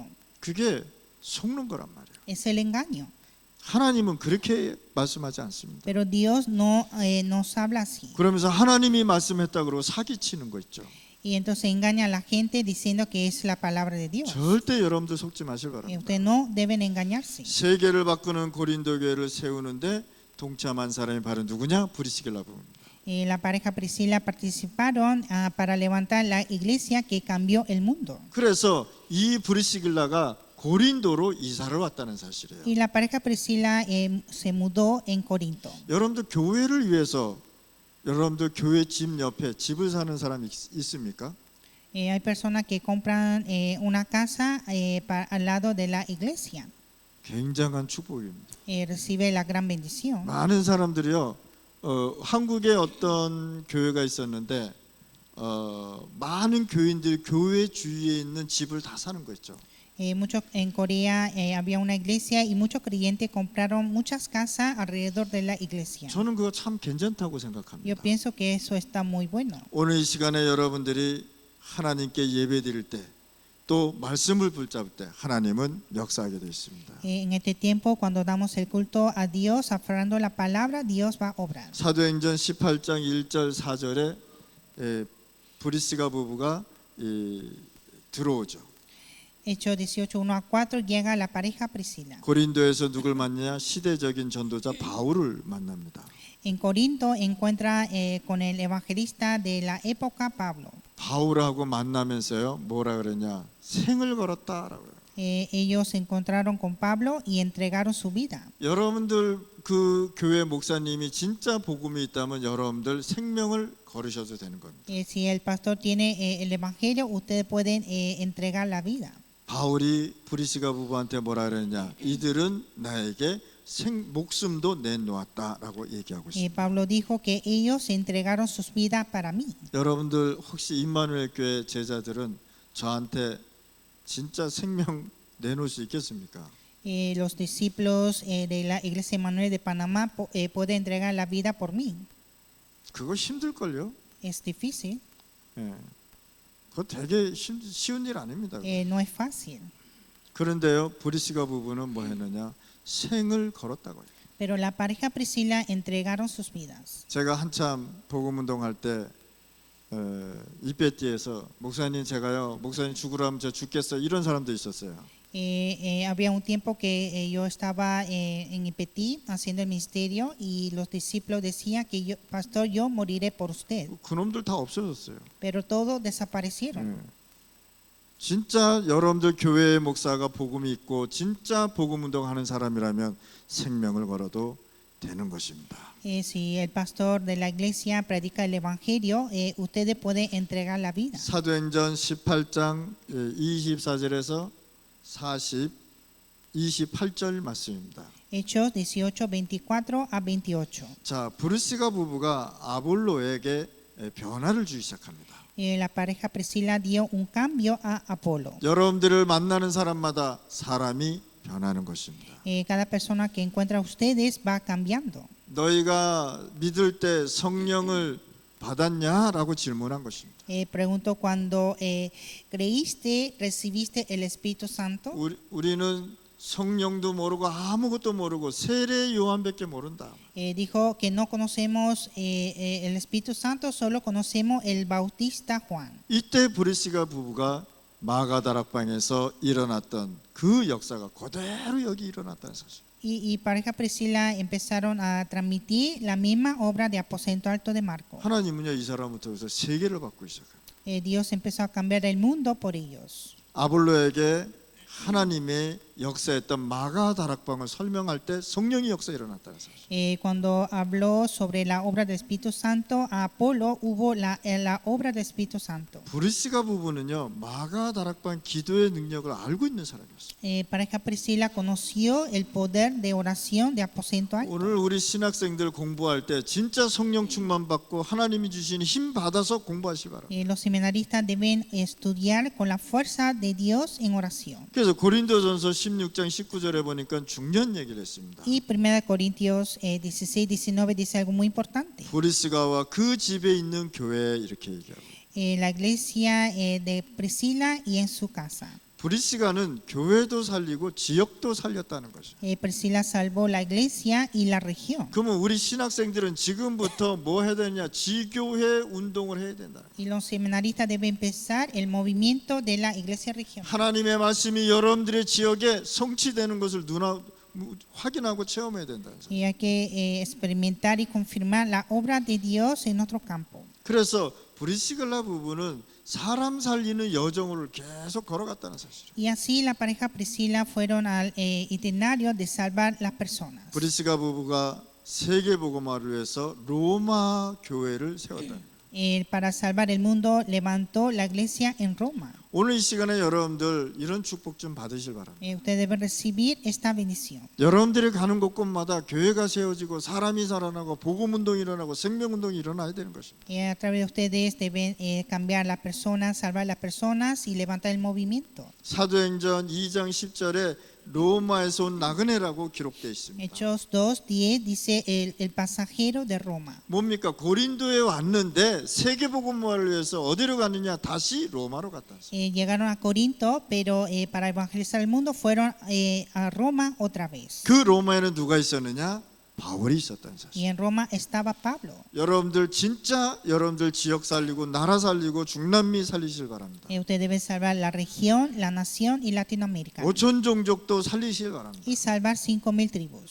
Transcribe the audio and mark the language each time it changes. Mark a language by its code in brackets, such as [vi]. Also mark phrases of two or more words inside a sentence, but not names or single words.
[ko] 그게 속는 거란 말이에요. [es] Es el engaño. [ko] 하나님은 그렇게 말씀하지 않습니다. [es] Pero Dios no nos habla así. [ko] 그러면서 하나님이 말씀했다 그러고 사기치는 거 있죠. [es] Y entonces engaña a la gente diciendo que es la palabra de Dios. [ko] 절대 여러분들 속지 마실 바랍니다. [es] Ustedes no deben engañarse. [ko] 세계를 바꾸는 고린도 교회를 세우는데 동참한 사람이 바로 누구냐? 브리스길라 부부입니다. [es] La pareja Priscila participaron para levantar la iglesia que cambió el mundo. [ko] 그래서 이 브리스길라가 고린도로 이사를 왔다는 사실이에요. [es] Y la pareja Priscila se mudó en Corinto. [ko] 여러분들 교회를 위해서 여러분들 교회 집 옆에 집을 사는 사람 있습니까? [es] Hay personas que compran una casa al lado de la iglesia. [ko] 굉장한 축복입니다. [es] Recibe la gran bendición. [ko] 많은 사람들이요. 한국에 어떤 교회가 있었는데 많은 교인들이 교회 주위에 있는 집을 다 사는 거 있죠. [es] En Corea había una iglesia y muchos creyentes compraron muchas casas alrededor de la iglesia. [ko] 저는 그거 참 괜찮다고 [es] Yo [ko] 생각합니다. [es] pienso que eso está muy bueno. [ko] 오늘 이 시간에 여러분들이 하나님께 예배드릴 때 또 말씀을 붙잡을 때 하나님은 역사하게 되어 있습니다. [es] En este tiempo, cuando damos el culto a Dios, aferrando la palabra, Dios va a obrar. [ko] 사도행전 18장 1절 4절에 브리스가 부부가 들어오죠. [es] Hechos 18:1-4 llega la pareja Priscila. [ko] 고린도에서 누굴 만나냐? 시대적인 전도자 바울을 만납니다. [es] En Corinto encuentra con el evangelista de la época Pablo. [ko] 바울하고 만나면서요 뭐라 그러냐? 생을 걸었다라고. [es] Ellos se encontraron con Pablo y entregaron su vida. [ko] 여러분들 그 교회 목사님이 진짜 복음이 있다면 여러분들 생명을 걸으셔도 되는 겁니다. [es] Si el pastor tiene el evangelio, ustedes pueden entregar la vida. [ko] 바울이 브리스가 부부한테 뭐라 그랬냐? 이들은 나에게 목숨도 내놓았다라고 얘기하고 있습니다. [es] Pablo dijo que ellos entregaron sus vidas para mí. [ko] 여러분들 혹시 임마누엘 교회 제자들은 저한테 진짜 생명 내놓을 수 있겠습니까? [es] Los discípulos de la Iglesia Emmanuel de Panamá pueden entregar la vida por mí. [ko] 그거 힘들걸요? [es] Es difícil, [ko] 예. 그거 되게 쉬운 일 아닙니다. [es] no es fácil. [ko] 그런데요, 브리스가 부부는 뭐 했느냐? 생을 걸었다고요. [es] Pero la pareja Priscila entregaron sus vidas. [ko] 제가 한참 복음 운동할 때 이페티에서 목사님 제가요, 목사님 죽으라면 저 죽겠어요. 이런 사람도 있었어요. [es] Había un tiempo que yo estaba en Ipetí haciendo el ministerio y los discípulos decían que yo, pastor, yo moriré por usted. [ko] 그놈들 다 없어졌어요. [es] Pero todos desaparecieron. [ko] 진짜 여러분들 교회의 목사가 복음이 있고 진짜 복음 운동하는 사람이라면 생명을 걸어도 되는 것입니다. [es] Si el pastor de la iglesia predica el evangelio, ustedes pueden entregar la vida. [ko] 사도행전 18장 24절에서 28절 말씀입니다. [es] Hechos 18, 24 a 28. [ko] 자, 브리스가 부부가 아볼로에게 변화를 주기 시작합니다. [es] La pareja Priscila dio un cambio a Apolo. [ko] 여러분들을 만나는 사람마다 사람이 변하는 것입니다. [es] Cada persona que encuentra a ustedes va cambiando. [ko] 너희가 믿을 때 성령을 받았냐라고 질문한 것입니다. [es] Pregunto, cuando creíste, recibiste el Espíritu Santo. [ko] 우리는 성령도 모르고 아무것도 모르고 세례 요한밖에 모른다. [es] Dijo que no conocemos el Espíritu Santo, solo conocemos el Bautista Juan. [ko] 이때 브리스가 부부가 마가다락방에서 일어났던 그 역사가 그대로 여기 일어났다는 사실. [es] Y pareja Priscila empezaron a transmitir la misma obra de Aposento Alto de Marco. [ko] 하나님은요 이 사람부터 해서 세계를 바꾸기 시작합니다. [es] Dios empezó a cambiar el mundo por ellos. [ko] 아볼로에게 하나님의 역사했던 마가다락방을 설명할 때 성령의 역사 일어났다는 사실. [es] Cuando habló sobre la obra del Espíritu Santo a Apolo, hubo la obra del Espíritu Santo. [ko] 브리스가 부부는요 마가다락방 기도의 능력을 알고 있는 사람이었어요. [es] Pareja Priscila conoció el poder de oración de Aposento Alto. [ko] 오늘 우리 신학생들 공부할 때 진짜 성령 충만 받고 하나님이 주신 힘 받아서 공부하시 바랍니다. [es] Los seminaristas deben estudiar con la fuerza de Dios en oración. [ko] 그래서 고린도전서 16장 19절에 보니까 중요한 얘기를 했습니다. [es] Y 1 Corintios 16, 19 dice algo muy importante. [ko] 브리스가와 그 집에 있는 교회에 이렇게 얘기하고 [es] La iglesia de Priscila y en su casa. [ko] 브리스가는 교회도 살리고 지역도 살렸다는 거죠. [es] Priscila salvó la iglesia y la región. [ko] 그러면 우리 신학생들은 지금부터 뭐 해야 되냐? 지교회 운동을 해야 된다. [es] Y los seminaristas deben empezar el movimiento de la iglesia regional. [ko] 하나님의 말씀이 여러분들의 지역에 성취되는 것을 확인하고 체험해야 된다. [es] Y hay que experimentar y confirmar la obra de Dios en nuestro campo. [ko] 그래서 브리스길라 부부는 사람 살리는 여정을 계속 걸어갔다는 사실이에요. [es] Y así la pareja Priscila fueron al itinerario de salvar las personas. [ko] 브리스가 부부가 세계복음화를 위해서 로마 교회를 세웠다는 거예요. [es] Para salvar el mundo levantó la iglesia en Roma. [ko] 오늘 이 시간에 여러분들 이런 축복 좀 받으실 바랍니다. [es] Usted debe recibir esta bendición. [ko] 여러분들이 가는 곳곳마다 교회가 세워지고 사람이 살아나고 복음운동이 일어나고 생명운동이 일어나야 되는 것입니다. [es] A través de ustedes deben cambiar las personas, salvar las personas y levantar el movimiento. [ko] 사도행전 2장 10절에 로마에서 온 나그네라고 기록되어 있습니다. [es] Hechos 2:10 dice el pasajero de Roma. mov니까? [ko] 고린도에 왔는데 세계복음화를 위해서 어디로 갔느냐? 다시 로마로 갔다 왔어요. [es] Llegaron a Corinto, pero para evangelizar el mundo fueron a Roma otra vez. [ko] 그 로마에는 누가 있었느냐? 바울이 있었다는 [es] Y [ko] 사실. [es] en Roma estaba Pablo. [ko] 여러분들 진짜 여러분들 지역 살리고 나라 살리고 중남미 살리실 바랍니다. [es] Usted debe salvar la región, la nación y Latinoamérica. [ko] 5천 종족도 살리실 바랍니다. [es] Y salvar 5,000 tribus.